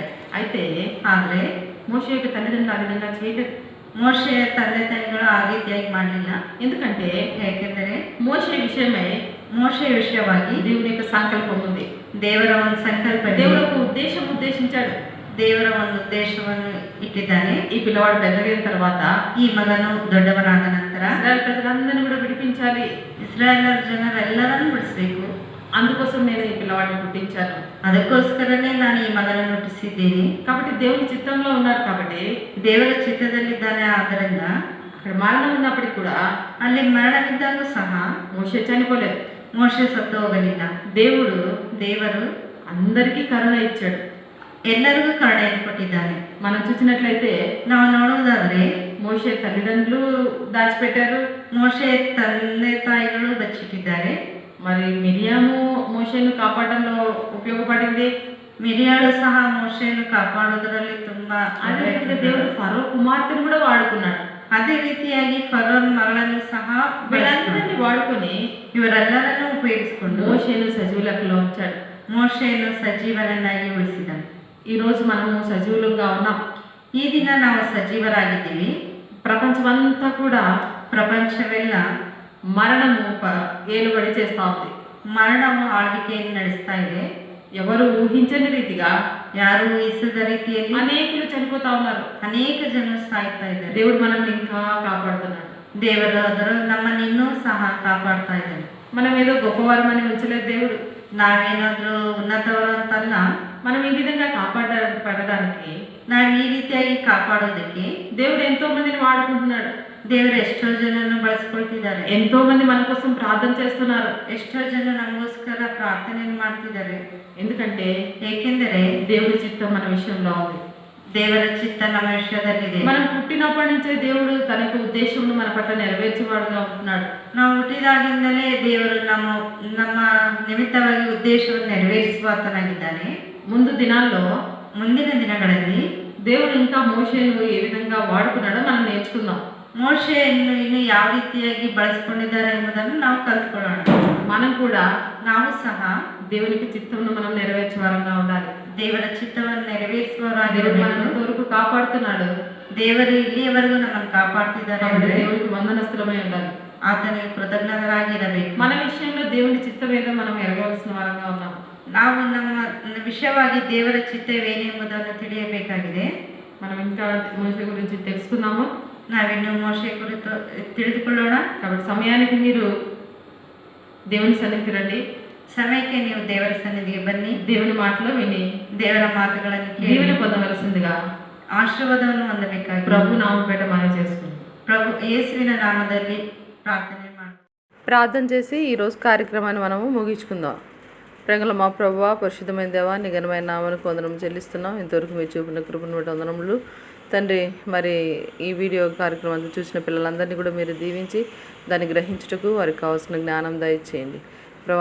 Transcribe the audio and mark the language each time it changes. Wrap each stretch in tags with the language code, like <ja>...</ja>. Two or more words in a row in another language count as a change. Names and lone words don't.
<te>అయితే</te> <kn>ಆದ್ರೆ</kn> <te>మోషే యొక్క తల్లిదండ్రులు ఆ విధంగా చేయలేదు.</te> <kn>ಮೋಶೆಯ ತಂದೆ ತಾಯಿಗಳು ಆ ರೀತಿಯಾಗಿ ಮಾಡಲಿಲ್ಲ.</kn> <te>ఎందుకంటే</te> <kn>ಯಾಕೆಂದರೆ</kn> <te>మోషే విషయమై</te> <kn>ಮೋಶೆ ವಿಷಯವಾಗಿ</kn> <te>దేవుని యొక్క సంకల్పం ఉంది.</te> <kn>ದೇವರ ಒಂದು ಸಂಕಲ್ಪ ಇದೆ.</kn> <te>దేవుడు ఒక ఉద్దేశించాడు.</te> <kn>ದೇವರ ಒಂದು ಉದ್ದೇಶವನ್ನು ಇಟ್ಟಿದ್ದಾನೆ.</kn> <te>ఈ పిల్లవాడు పెద్దగైన తర్వాత</te> <kn>ಈ ಮಗನು ದೊಡ್ಡವನಾದ ನಂತರ</kn> <te>ఇశ్రాయేలు ప్రజలందరినీ కూడా విడిపించాలి.</te> <kn>ಇಸ್ರಾಯೇಲರ ಜನರೆಲ್ಲರನ್ನು ಬಿಡಿಸಬೇಕು.</kn> <te>అందుకోసం నేను ఈ పిల్లవాడిని పుట్టించాను.</te> <kn>ಅದಕ್ಕೋಸ್ಕರನೇ ನಾನು ಈ ಮಗನನ್ನು ಹುಟ್ಟಿಸಿದ್ದೀನಿ.</kn> <te>కాబట్టి దేవుని చిత్తంలో ఉన్నారు కాబట్టి</te> <kn>ದೇವರ ಚಿತ್ತದಲ್ಲಿದ್ದಾನೆ. ಆದ್ದರಿಂದ</kn> <te>అక్కడ మరణం ఉన్నప్పటికీ కూడా</te> <kn>ಅಲ್ಲಿ ಮರಣವಿದ್ದಾಗೂ ಸಹ</kn> <te>మోషే చనిపోలేదు.</te> <kn>ಮೋಶೆ ಸತ್ತು ಹೋಗಲಿಲ್ಲ. ದೇವರು</kn> <te>అందరికీ కరుణ ఇచ్చాడు.</te> <kn>ಎಲ್ಲರಿಗೂ ಕರುಣೆಯನ್ನು ಕೊಟ್ಟಿದ್ದಾನೆ.</kn> <te>మనం చూసినట్లయితే</te> <kn>ನಾವು ನೋಡುವುದಾದ್ರೆ</kn> <te>మోషే తల్లిదండ్రులు దాచిపెట్టారు.</te> <kn>ಮೋಶೆ ತಂದೆ ತಾಯಿಗಳು ಬಚ್ಚಿಟ್ಟಿದ್ದಾರೆ.</kn> <te>మరి మిరియాము మోషేను కాపాడడంలో ఉపయోగపడింది.</te> <kn>ಮಿರಿಯಾಳು ಸಹ ಮೋಶೆಯನ್ನು ಕಾಪಾಡೋದರಲ್ಲಿ ತುಂಬಾ</kn> <te>అదే రీతిగా దేవుడు ఫరో కుమార్తెను కూడా వాడుకున్నాడు.</te> <kn>ಅದೇ ರೀತಿಯಾಗಿ ಫರೋನ್ ಮಗಳನ್ನು ಸಹ</kn> <te>వీళ్ళందరినీ వాడుకొని</te> <kn>ಇವರೆಲ್ಲರನ್ನು ಉಪಯೋಗಿಸಿಕೊಂಡು</kn> <te>మోషేను సజీవ లెక్కలో ఉంచాడు.</te> <kn>ಮೋಶೆಯನ್ನು ಸಜೀವನನ್ನಾಗಿ ಉಳಿಸಿದನು.</kn> <te>ఈ రోజు మనము సజీవులుగా ఉన్నాం.</te> <kn>ಈ ದಿನ ನಾವು ಸಜೀವರಾಗಿದ್ದೀವಿ.</kn> <te>ప్రపంచమంతా కూడా</te> <kn>ಪ್ರಪಂಚವೆಲ್ಲ</kn> <te>మరణము ఏలుబడి చేస్తా ఉంది.</te> <kn>ಮರಣವು ಆಳ್ವಿಕೆಯನ್ನು ನಡೆಸ್ತಾ ಇದೆ.</kn> <te>ఎవరు ఊహించని రీతిగా</te> <kn>ಯಾರು ಊಹಿಸದ ರೀತಿಯಲ್ಲಿ</kn> <te>అనేకులు చనిపోతా ఉన్నారు.</te> <kn>ಅನೇಕ ಜನರು ಸಾಯ್ತಾ ಇದ್ದಾರೆ.</kn> <te>దేవుడు మనల్ని ఇంకా కాపాడుతున్నాడు.</te> <kn>ದೇವರು ಅದರ ನಮ್ಮನ್ನು ಇನ್ನೂ ಸಹ ಕಾಪಾಡ್ತಾ ಇದ್ದಾನೆ.</kn> <te>మనం ఏదో గొప్పవారమని ఉంచలేదు దేవుడు.</te> <kn>ನಾವೇನಾದ್ರೂ ಉನ್ನತವರು ಅಂತಲ್ಲ.</kn> <te>మనం ఈ విధంగా కాపాడడానికి</te> <kn>ನಾವು ಈ ರೀತಿಯಾಗಿ ಕಾಪಾಡೋದಕ್ಕೆ</kn> <te>దేవుడు ఎంతో మందిని వాడుకుంటున్నాడు.</te> <kn>ದೇವರು ಎಷ್ಟೋ ಜನರನ್ನು ಬಳಸ್ಕೊಳ್ತಿದ್ದಾರೆ.</kn> <te>ఎంతో మంది మన కోసం ప్రార్థన చేస్తున్నారు.</te> <kn>ಎಷ್ಟೋ ಜನ ನಮಗೋಸ್ಕರ ಪ್ರಾರ್ಥನೆಯನ್ನು ಮಾಡ್ತಿದ್ದಾರೆ.</kn> <te>ఎందుకంటే</te> <kn>ಏಕೆಂದರೆ</kn> <te>దేవుడి చిత్తం మన విషయంలో ఉంది.</te> <kn>ದೇವರ ಚಿತ್ತ ನಮ್ಮ ವಿಷಯದಲ್ಲಿದೆ.</kn> <te>మనం పుట్టినప్పటి నుంచే దేవుడు తన యొక్క ఉద్దేశంను మన పట్ల నెరవేర్చేవాడుగా ఉంటున్నాడు.</te> <kn>ನಾವು ಹುಟ್ಟಿದಾಗಿಂದಲೇ ದೇವರು ನಮ್ಮ ನಿಮಿತ್ತವಾಗಿ ಉದ್ದೇಶವನ್ನು ನೆರವೇರಿಸುವಾತನಾಗಿದ್ದಾನೆ. ಮುಂದಿನ ದಿನಗಳಲ್ಲಿ</kn> <te>దేవుడు ఇంకా మోషేను ఏ విధంగా వాడుకున్నాడో మనం నేర్చుకుందాం.</te> <kn>ಮೋಶೆಯನ್ನು ಇನ್ನು ಯಾವ ರೀತಿಯಾಗಿ ಬಳಸಿಕೊಂಡಿದ್ದಾರೆ ಎಂಬುದನ್ನು ನಾವು ಕಲ್ತ್ಕೊಳ್ಳೋಣ. ನಾವು ಸಹ</kn> <te>దేవునికి చిత్తమును మనం నెరవేర్చేవారంగా ఉండాలి.</te> <kn>ದೇವರ ಚಿತ್ತವನ್ನು</kn> <te>దేవుడు</te> <kn>ನೆರವೇರಿಸುವವರಾಗಿರಬೇಕು.</kn> <te>మనల్ని ఇంతవరకు కాపాడుతున్నాడు.</te> <kn>ದೇವರು ಇಲ್ಲಿಯವರೆಗೂ ನಮ್ಮನ್ನು ಕಾಪಾಡ್ತಿದ್ದಾರೆ ಅಂದರೆ</kn> <te>దేవుడికి వందనస్తులమై ఉండాలి.</te> <kn>ಆತನಿಗೆ ಕೃತಜ್ಞರಾಗಿರಬೇಕು.</kn> <te>మన విషయంలో దేవుని చిత్తం ఏదో మనం ఎరగవలసిన వారంగా ఉన్నాం.</te> <kn>ನಾವು ನಮ್ಮ ವಿಷಯವಾಗಿ ದೇವರ ಚಿತ್ತವೇನೆಂಬುದನ್ನು ತಿಳಿಯಬೇಕಾಗಿದೆ.</kn> <te>మనం ఇంకా మోషే గురించి తెలుసుకుందాము.</te> <kn>ನಾವಿನ್ನು ಮೋಶೆ ಕುರಿತು ತಿಳಿದುಕೊಳ್ಳೋಣ.</kn> <te>కాబట్టి సమయానికి మీరు దేవుని సన్నిధికి రండి.</te> <kn>ಸಮಯಕ್ಕೆ ನೀವು ದೇವರ ಸನ್ನಿಧಿಗೆ ಬನ್ನಿ.</kn> <te>దేవుని మాటలు విని</te> <kn>ದೇವರ ಮಾತುಗಳನ್ನು ಕೇಳಿ</kn> <te>దీవెన పొందవలసిందిగా</te> <kn>ಆಶೀರ್ವಾದವನ್ನು ಹೊಂದಬೇಕಾಗಿ</kn> <te>ప్రభు నామపేట మనవి చేసుకుంటాం.</te> <kn>ಪ್ರಭು ಯೇಸುವಿನ ನಾಮದಲ್ಲಿ ಪ್ರಾರ್ಥನೆ ಮಾಡಿ</kn> <te>ప్రార్థన చేసి ఈరోజు కార్యక్రమాన్ని మనము ముగించుకుందాం. ప్రేమల మా ప్రభువా, పరిశుద్ధమైన దేవా, నీ ఘనమైన నామానికి వందనం చెల్లిస్తున్నాం. ఇంతవరకు మీరు చూపిన కృపను బట్టి వందనములు తండ్రి. మరి ఈ వీడియో కార్యక్రమాన్ని చూసిన పిల్లలందరినీ కూడా మీరు దీవించి దాన్ని గ్రహించుటకు వారికి కావాల్సిన జ్ఞానం దయచేయండి ప్రభా.</te>